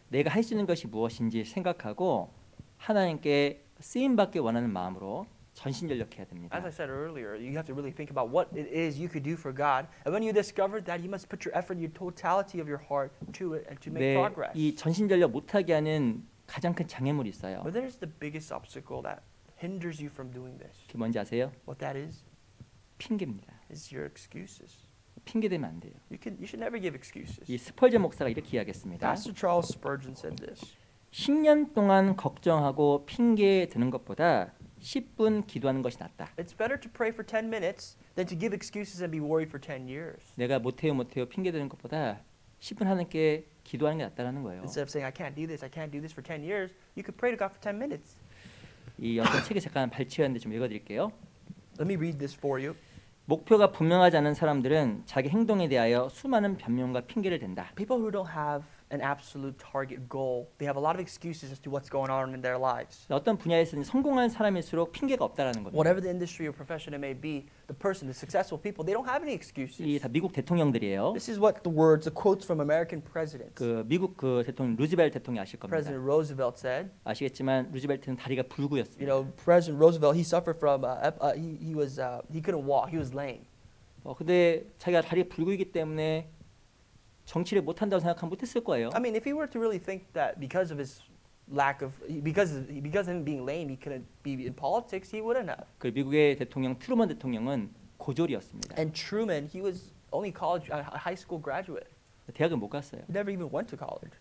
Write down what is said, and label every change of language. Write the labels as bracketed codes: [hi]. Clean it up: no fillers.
[ko] 내가 할 수 있는 것이 무엇인지 생각하고 하나님께 쓰임 받기 원하는 마음으로 전심전력해야 됩니다. [en] As I said earlier, you have to really think about what it is you could do for God. And when you discover that, you must put your effort, your totality of your heart to it and to make [ko] 네, [en] progress. [ko] 이 전심전력 못하게 하는 가장 큰 장애물이 있어요. [en] But there's the biggest obstacle that hinders you from doing this. [ko] 그게 뭔지 아세요? [en] What that is [ko] 핑계입니다. [en] your excuses. [ko] 핑계 대면 안 돼요. [en] You should never give excuses. [ko] 이 스펄전 목사가 이렇게 이야기했습니다. [en] Pastor Charles Spurgeon said this. [ko] 10년 동안 걱정하고 핑계 드는 것보다 10분 기도하는 것이 낫다. [en] It's better to pray for 10 minutes than to give excuses and be worried for 10 years. [ko] 내가 못해요 핑계 드는 것보다 10분 하나님께 기도하는 게 낫다라는 거예요. [en] Instead of saying I can't do this for 10 years, you could pray to God for 10 minutes. [ko] 이 어떤 책에 잠깐 발췌했는데 좀 읽어드릴게요. [en] Let me read this for you. [ko] 목표가 분명하지 않은 사람들은 자기 행동에 대하여 수많은 변명과 핑계를 댄다. [en] People who don't have an absolute target goal, they have a lot of excuses as to what's going on in their lives. [ko] 어떤 분야에서는 성공한 사람일수록 핑계가 없다라는 겁니다. [en] Whatever the industry or profession it may be, the successful people, they don't have any excuses. [ko] 이 다 미국 대통령들이에요. [en] This is what the quotes from American presidents. [ko] 그 미국 그 대통령 루즈벨트 대통령 아실 겁니다. [en] President Roosevelt said, [ko] 아시겠지만 루즈벨트는 다리가 불구였습니다. [en] President Roosevelt, he suffered from he couldn't walk, he was lame. [ko] 근데 자기가 다리가 불구이기 때문에 정치를 못 한다고 생각하면 못했을 거예요. [en] I mean, if he were to really think that because of his because of him being lame, he couldn't be in politics, he wouldn't have. [ko] 그 미국의 대통령 트루먼 대통령은 고졸이었습니다. [en] And Truman, he was only high school graduate. [ko] 대학을 못 갔어요. [en] He never even went to college.